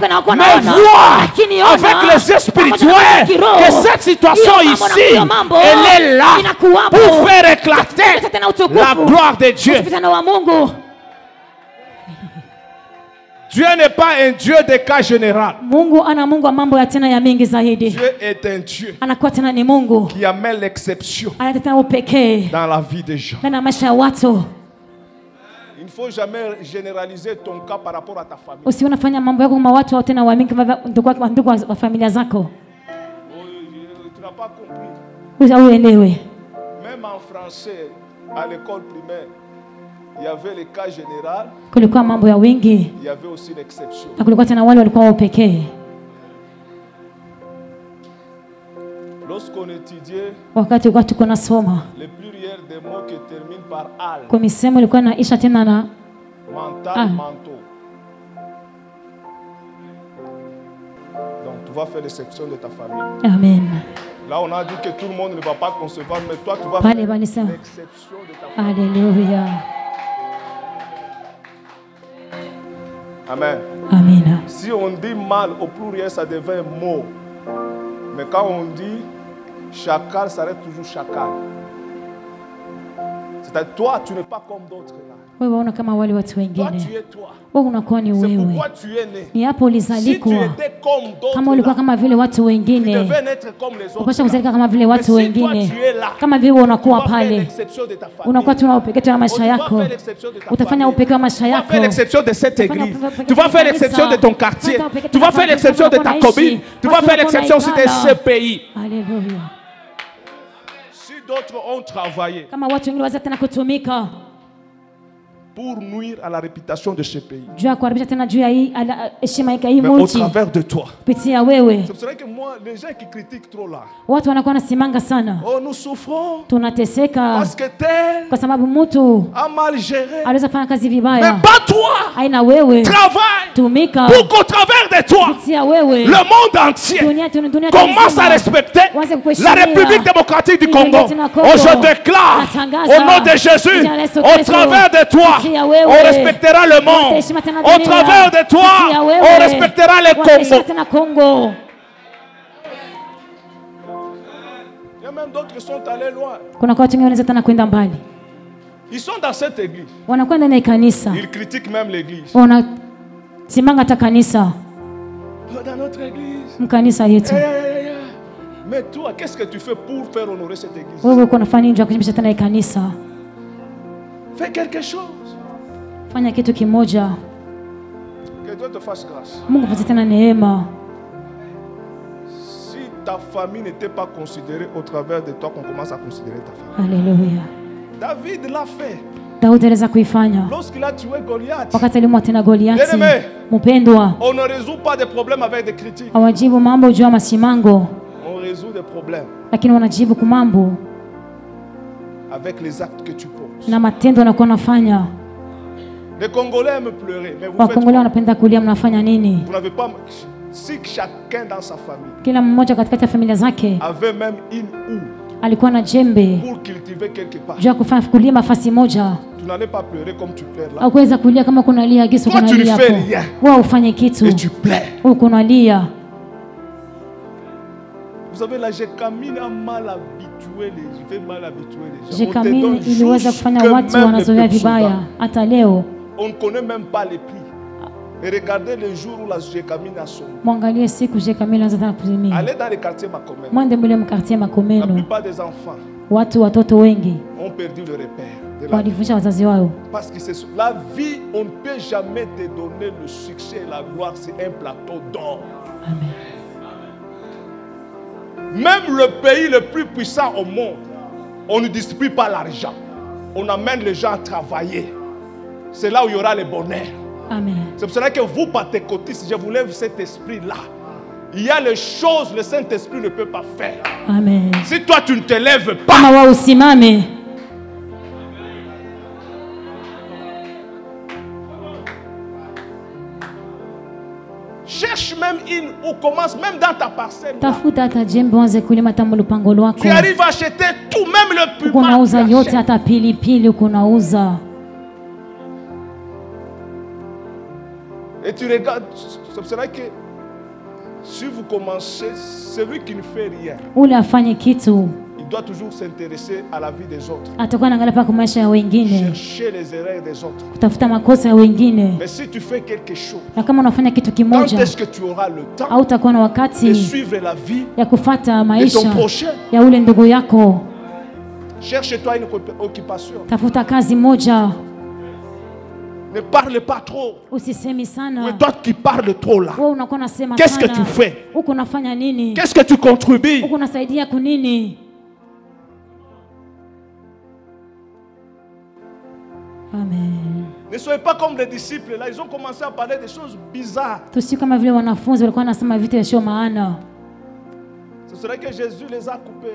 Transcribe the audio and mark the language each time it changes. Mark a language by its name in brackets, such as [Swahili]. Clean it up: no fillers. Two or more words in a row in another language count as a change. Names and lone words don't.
[French] Mais vois avec les yeux spirituels que cette situation ici, elle est là pour faire éclater la gloire de Dieu. Dieu n'est pas un Dieu de cas général. [Swahili] Mungu ana Mungu wa mambo ya tena ya mingi zaidi. [French] Dieu est un Dieu [Swahili] Anakuwa tena ni Mungu [French] qui amène l'exception [Swahili] analeta tena upekee [French] dans la vie des gens. [Swahili] ndani ya maisha ya watu. [French] Il ne faut jamais généraliser ton cas par rapport à ta famille. [Swahili] Usiunafanya mambo yako kama watu tena wa mingi ndugu wa familia zako. [French] Tu n'as pas compris. [Swahili] Uelewe. [French] Même en français, à l'école primaire, il y avait le cas général. [Swahili] Kulikuwa mambo ya wingi. [French] Il y avait aussi l'exception. [Swahili] Na kulikuwa tena wale walikuwa wapekee. [French] Lorsqu'on étudiait, [Swahili] wakati tuko nasoma, [French] le pluriel des mots qui terminent par al, [Swahili] kwa misemo ilikuwa inaisha tena na [French] mental, manteau. Donc tu vas faire l'exception de ta famille. Amen. Là on a dit que tout le monde ne va pas concevoir, mais toi tu vas faire l'exception de ta famille. Alléluia. Amen. Amen. Si on dit mal au pluriel, ça devient mot. Mais quand on dit chacal, ça reste toujours chacal. C'est-à-dire, toi, tu n'es pas comme d'autres là. [Swahili] Wewe kama wale watu [French] Toi, [Swahili] wengine. [French] tu es toi. [Swahili] Wewe unakuwa ni [French] C'est [Swahili] wewe. [French] pourquoi tu es né. [Swahili] Ni hapo [French] Si tu [Swahili] ulizalikwa. [French] étais comme d'autres [Swahili] Kama ulikuwa [French] là, [Swahili] kama vile watu [French] tu [Swahili] wengine. [French] devais naître comme les autres. [Swahili] Upasha kuzalika [French] là. [Swahili] kama vile [French] Mais [Swahili] watu [French] si toi, [Swahili] wengine. [French] tu es là, [Swahili] Kama vile [French] tu [Swahili] unakuwa [French] vas faire [Swahili] pale. [French] l'exception de ta famille. [Swahili] Unakuwa tuna upekee wa maisha [French] Tu vas [Swahili] yako. [French] faire l'exception de ta [Swahili] Utafanya [French] famille. [Swahili] upekee wa maisha [French] Tu vas [Swahili] yako. [French] faire l'exception de cette [Swahili] Utafanya [French] église. [Swahili] upekee [French] Tu vas faire [Swahili] wa [French] l'exception de [Swahili] kanisa. [French] ton quartier. [Swahili] Utafanya upekee [French] Tu vas [Swahili] wa [French] faire [Swahili] kanisa [French] l'exception de ta [Swahili] unaishi. [French] commune. Tu vas [Swahili] Watu [French] faire l'exception aussi de [Swahili] unaikala. [French] ce pays. Alléluia. Si d'autres ont travaillé [Swahili] Kama watu wengine waweza tena kutumika [French] pour nuire à la réputation de ce pays, [Swahili] juu ya kuharibisha tena juu ya hii heshima ya hii [French] mais au [Swahili] mji [French] travers de toi. [Swahili] kupitia wewe. [French] C'est vrai que moi, les gens qui critiquent trop là, [Swahili] Watu wanakuwa nasimanga sana, [French] oh nous souffrons [Swahili] tunateseka [French] parce que tel [Swahili] kwa sababu mtu [French] a mal géré. [Swahili] aliweza fanya kazi [French] Mais [Swahili] vibaya. [French] bats-toi, [Swahili] Haina wewe, [French] travaille [Swahili] tumika [French] pour qu'au travers de toi, [Swahili] kupitia wewe [French] le monde entier [Swahili] dunia [French] commence à respecter la République démocratique du Congo. Oh, je déclare au nom de Jésus, au travers de toi, on respectera le monde. Au travers de toi, on respectera le Congo. Il y a même d'autres qui sont allés loin. [Swahili] Kuna watu wengine wanaweza tena kwenda mbali, [French] Ils sont dans cette église. [Swahili] wanakwenda na kanisa, [French] Ils critiquent même l'église. [Swahili] wanasimanga hata kanisa, [French] Dans notre église. [Swahili] mkanisa yetu. [French] Mais toi, qu'est-ce que tu fais pour faire honorer cette église? [Swahili] Wewe uko nafanya nini kujimisha tena kanisa? [French] Fais quelque chose. [Swahili] Fanya kitu kimoja. [French] Que Dieu te fasse grâce. [Swahili] Mungu akupatie tena neema. [French] Si ta famille n'était pas considérée au travers de toi, qu'on commence à considérer ta famille. [Swahili] Haleluya. [French] David l'a fait. [Swahili] Daudi aliweza kuifanya [French] Lorsqu'il a tué Goliath. [Swahili] wakati alimwa tena Goliati. [French] Bien-aimé, [Swahili] Mpendwa, [French] on ne résout pas des problèmes avec des critiques. [Swahili] hawajibu mambo juu ya masimango, [French] On résout des problèmes [Swahili] lakini wanajibu kumambo [French] avec les actes que tu poses. [Swahili] na matendo unakuwa unafanya. [French] Les Congolais aiment pleurer, mais vous faites [Swahili] Wakongole [French] quoi? [Swahili] wanapenda kulia, mnafanya nini? [French] Vous n'avez pas... Si chacun dans sa famille [Swahili] Kila mmoja katikati ya familia zake [French] avait même une houe [Swahili] alikuwa na jembe [French] pour cultiver quelque part, [Swahili] juu ya kufanya kulima fasi moja, [French] tu n'allais pas pleurer comme tu pleures là. au [Swahili] kuweza kulia kama kunalia gisu [French] Toi, tu ne [Swahili] kunalia [French] fais [Swahili] hapo. [French] rien. [Swahili] Wewe ufanye kitu, [French] Et tu pleures. [Swahili] wewe kunalia. [French] Vous savez, la Gécamine a mal habitué les gens. Fait mal habituer les gens. [Swahili] Jekamini iliweza kufanya watu wanazoea vibaya. Hata leo [French] On ne connaît même pas les prix. Et regardez le jour où la Gécamine a sonné. [Swahili] mwangalie siku Jekamini anaanza tena kuzimia. [French] Allez dans les quartiers Makomeno. [Swahili] Mwende mle mkartie [French] La [Swahili] Makomeno, [French] plupart des enfants [Swahili] watoto wengi [French] ont perdu le repère de la vie. [Swahili] walivunja wazazi wao. [French] Parce que c'est la vie, on ne peut jamais te donner le succès et la gloire. C'est un plateau d'or. Amen. Même le pays le plus puissant au monde, on ne distribue pas l'argent. On amène les gens à travailler. C'est là où il y aura le bonheur. Amen. C'est pour cela que vous, pentecôtistes, je vous lève cet esprit-là. Il y a les choses que le Saint-Esprit ne peut pas faire. Amen. Si toi tu ne te lèves [Swahili] Kama [French] pas, [Swahili] wao usimame. [French] cherche même une ou commence même dans ta parcelle. là. [Swahili] Tafuta hata jembe uanze kulima hata lupango lwako. [French] Tu arrives à acheter tout, même le plus [Swahili] Uko [French] bas. [Swahili] nauza [French] tu [Swahili] yote, [French] achètes. [Swahili] hata pilipili uko nauza. [French] Et tu regardes, c'est pour cela que si vous commencez, celui qui ne fait rien, [Swahili] Ule afanye kitu [French] il doit toujours s'intéresser à la vie des autres. [Swahili] atakuwa anaangalia paka maisha ya wengine, [French] Chercher les erreurs des autres. [Swahili] kutafuta makosa ya wengine. [French] Mais si tu fais quelque chose, [Swahili] Na kama unafanya kitu [French] quand [Swahili] kimoja, [French] est-ce que tu auras le temps [Swahili] hautakuwa na [French] de [Swahili] wakati [French] suivre la vie [Swahili] ya kufata [French] de ton [Swahili] maisha [French] prochain? [Swahili] ya ule ndugu yako. [French] Cherche-toi une occupation. [Swahili] Tafuta kazi moja, [French] Ne parle pas trop. [Swahili] usisemi [French] Mais [Swahili] sana. [French] toi qui parles trop là, [Swahili] Wewe unakuwa unasema [French] qu'est-ce que [Swahili] sana. [French] tu fais? [Swahili] Uko unafanya nini? [French] Qu'est-ce que tu contribues? [Swahili] Uko unasaidia kunini? [French] Amen. Ne soyez pas comme les disciples là, ils ont commencé à parler des choses bizarres. [Swahili] Tusi kama vile wanafunzi walikuwa wanasema vitu yasio maana. [French] Ce serait que Jésus les a coupés.